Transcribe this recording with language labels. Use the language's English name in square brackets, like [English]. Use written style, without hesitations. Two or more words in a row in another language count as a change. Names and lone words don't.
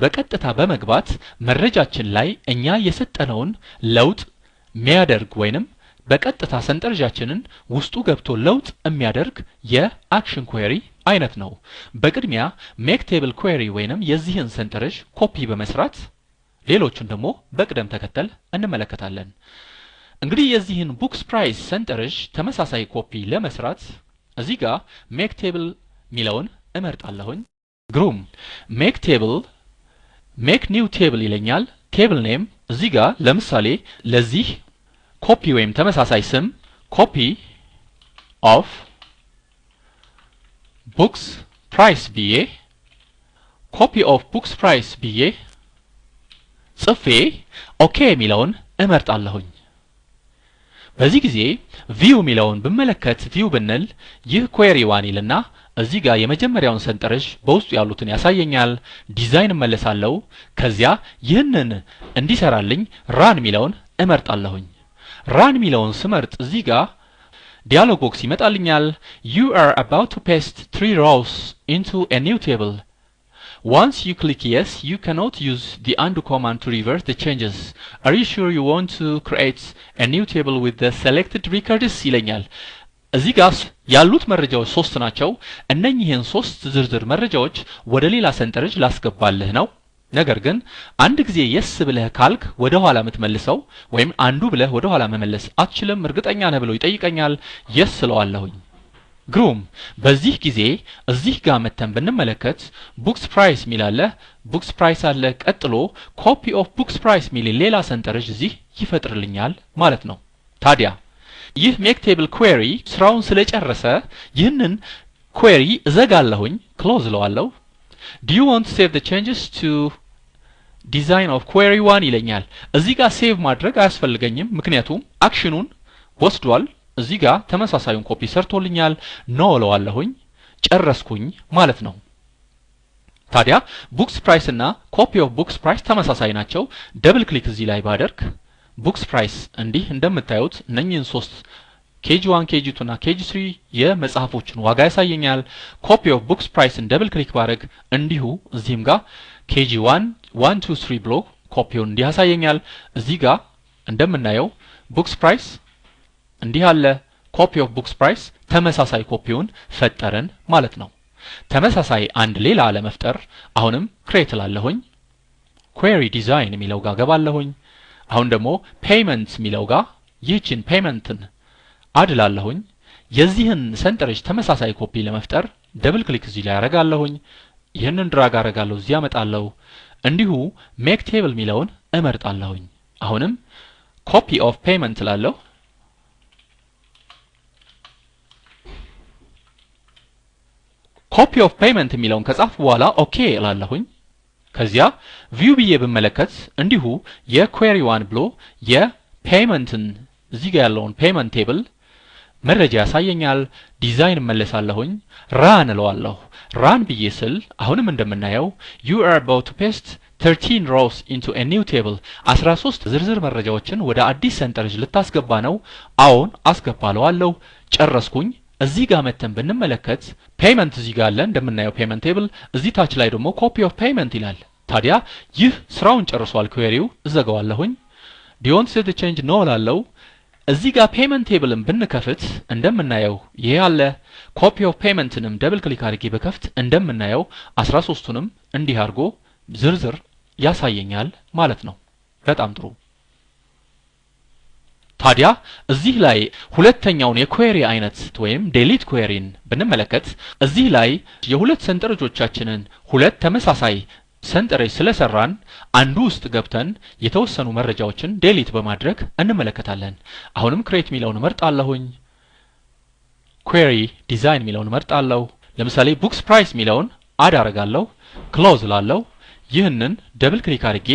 [Amharic] በቀጥታ በመግባት መረጃችን ላይ እኛ የሰጠነውን ለውጥ የሚያደርግ ወይንም በቀጥታ ሰንጠረዣችንን ውስጡ ገብቶ ለውጥ የሚያደርግ የአክሽን query አይነት ነው በቅድሚያ [English] make table query [Amharic] ወይንም የዚህን ሰንጠረዥ ኮፒ በመስራት ሌሎችን ደግሞ በቅደም ተከተል እንመለከታለን እንግዲህ የዚህን [English] books price [Amharic] ሰንጠረዥ ተመሳሳይ ኮፒ ለመስራት እዚህ ጋር [English] make table [Amharic] ሚለውን እመርጣለሁኝ ግሩም [English] make new table [Amharic] ይለኛል [English] table name [Amharic] እዚህ ጋር ለምሳሌ ለዚህ ኮፒ ወይም ተመሳሳይ ስም [English] copy of books price [Amharic] ብዬ [English] copy of books price [Amharic] ብዬ ጽፌ ኦኬ የሚለውን እመርጣለሁኝ በዚህ ጊዜ ቪው ሚለውን በመለከት ቪው ብንል ይህ query 1 ይልና እዚህ ጋር የመጀመሪያውን ሰንጠረዥ በውስጡ ያሉትን ያሳየኛል ዲዛይን መለሳለው ከዚያ ይህንን እንዲሰራልኝ ራን ሚለውን እመርጣለሁኝ ራን ሚለውን ስመርጥ እዚህ ጋር [English] dialog box [Amharic] ይመጣልኛል [English] you are about to paste 3 rows into a new table once you click yes you cannot use the undo command to reverse the changes are you sure you want to create a new table with the selected records [Amharic] ይለኛል እዚህ ጋር ያሉት መረጃዎች 3 ናቸው እነኚህን 3 ዝርዝር መረጃዎች ወደ ሌላ ሰንጠረዥ ላስገባልህ ነው ነገር ግን አንድ ጊዜ yes ብለህ ካልክ ወደ ኋላ ምትመልሰው ወይም አንዱ ብለህ ወደ ኋላ መመለስ አትችልም እርግጠኛ ነህ ብሎ ይጠይቀኛል yes ስለዋለሁኝ ግሩም በዚህ ጊዜ እዚህ ጋር መተን ብንመለከት [English] books price [Amharic] ሚላለ [English] books price [Amharic] አለ ቀጥሎ [English] copy of books price [Amharic] ሚል ሌላ ሰንጠረዥ እዚህ ይፈጥርልኛል ማለት ነው ታዲያ ይህ [English] make table query [Amharic] ስራውን ስለጨረሰ ይህንን query እዘጋለሁኝ close ለዋለሁ [English] do you want to save the changes to design of query 1 [Amharic] ይለኛል እዚህ ጋር ሴቭ ማድረግ አያስፈልገኝም ምክንያቱም አክሽኑን ወስዷል እዚህ ጋር ተመሳሳዩን ኮፒ ሰርቶልኛል ኖ ለዋለሁኝ ጨረስኩኝ ማለት ነው ታዲያ [English] books price [Amharic] እና [English] copy of books price [Amharic] ተመሳሳይ ናቸው [English] double click [Amharic] እዚህ ላይ ባደርግ [English] books price [Amharic] እንዲህ እንደምታዩት እነኚህን 3 KG1 KG2 እና KG3 የመጽሐፎችን ዋጋ ያሳየኛል [English] copy of books price double click [Amharic] ባደርግ እንዲሁ እዚህም ጋር KG1 1 2 3 ብሎ ኮፒውን እንዲህ ያሳየኛል እዚህ ጋር እንደምናየው [English] books price [Amharic] እንዲህ አለ [English] copy of books price [Amharic] ተመሳሳይ ኮፒውን ፈጠረን ማለት ነው ተመሳሳይ አንድ ሌላ ለመፍጠር አሁንም create ላለሁኝ [English] query design [Amharic] ሚለው ጋር ገባለሁኝ አሁን ደግሞ payment ሚለው ጋር ይህችን paymentን አድላለሁኝ የዚህን ሰንጠረዥ ተመሳሳይ ኮፒ ለመፍጠር [English] double click [Amharic] እዚህ ላይ አረጋለሁኝ ይሄንን ድራግ አረጋለሁ እዚህ ያመጣለሁ እንዲሁ [English] make table [Amharic] ሚለውን እመርጣለሁኝ አሁንም [English] copy of payment [Amharic] ላለሁ [English] copy of payment [Amharic] ሚለውን ከጻፍ በኋላ ኦኬ እላለሁኝ ከዚያ view ብዬ በመለከት እንዲሁ የquery 1 ብሎ የፔመንትን እዚህ ጋር ያለውን [English] payment table [Amharic] መረጃ ያሳየኛል ዲዛይን መለሳለሁኝ ራን እለዋለሁ ራን ብዬ ስል አሁንም እንደምናየው [English] you are about to paste 13 rows into a new table [Amharic] 13 ዝርዝር መረጃዎችን ወደ አዲስ ሰንጠረዥ ልታስገባ ነው አሁን አስገባለዋለሁ ጨረስኩኝ እዚህ ጋር መተን ብንመለከት payment እዚህ ጋር አለ እንደምናየው [English] payment table [Amharic] እዚህ ታች ላይ ደግሞ copy of payment ይላል ታዲያ ይህ ስራውን ጨርሷል queryው እዘጋዋለሁኝ [English] do you want to save the change [Amharic] no ላለው እዚህ ጋር [English] payment tableን [Amharic] ብንከፍት እንደምናየው ይሄ አለ [English] copy of paymentንም double click [Amharic] አድርጌ በከፍት እንደምናየው 13ቱንም እንዲህ አድርጎ ዝርዝር ያሳየኛል ማለት ነው በጣም ጥሩ ታዲያ እዚህ ላይ ሁለተኛውን የquery አይነት ወይም [English] delete queryን [Amharic] ብንመለከት እዚህ ላይ የሁለት ሰንጠረዦቻችንን ሁለት ተመሳሳይ ሰንጠረዥ ስለሰራን አንዱ ውስጥ ገብተን የተወሰኑ መረጃዎችን delete በማድረግ እንመለከታለን አሁንም create ሚለውን መርጣለሁኝ [English] query design [Amharic] ሚለውን መርጣለሁ ለምሳሌ [English] books price [Amharic] ሚለውን አድ አረጋለሁ close ላለው ይህንን [English] double click [Amharic] አድርጌ